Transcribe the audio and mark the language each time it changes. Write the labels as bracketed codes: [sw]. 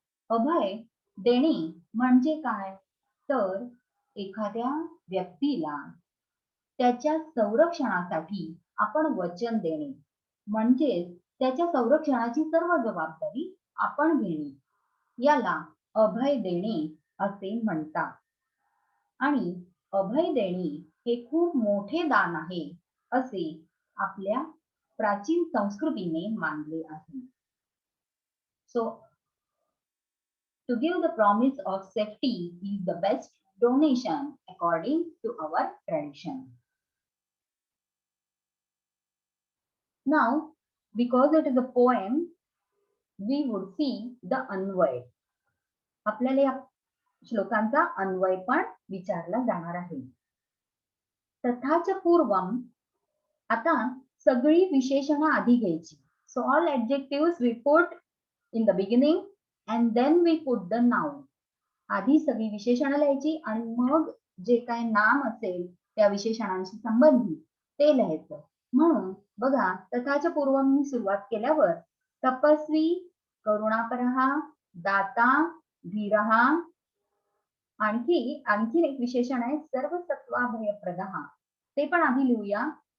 [mr] अभय देणे म्हणजे काय? तर एखाद्या व्यक्तीला त्याच्या संरक्षणासाठी आपण वचन देणे, म्हणजेच त्याच्या संरक्षणाची सर्व जबाबदारी आपण घेणे, याला अभय देणे असे म्हणतात. आणि अभय देणे हे खूप मोठे दान आहे असे आपल्या प्राचीन संस्कृतीने मानले आहे. [en] So to give the promise of safety is the best donation according to our tradition. Now, because it is a poem, we would see the अन्वय. [mr] आपल्याला या श्लोकांचा अन्वय पण विचारला जाणार आहे. [sa] तथाच पूर्वम, [mr] आता सगळी विशेषणं आधी घ्यायची. [en] So all adjectives we put in the beginning and then we put the noun. [mr] आधी सगळी विशेषणं लिहायची आणि मग जे काय नाम असेल त्या विशेषणांशी संबंधित ते लिहायचं. म्हणून बघा, [sa] तथाच पूर्वम [mr] मी सुरुवात केल्यावर तपस्वी, करुणापरहा, दाता, धीरहा, आणखीन एक विशेषण आहे सर्वसत्वाभयप्रदहा, ते पण आधी लिहूया.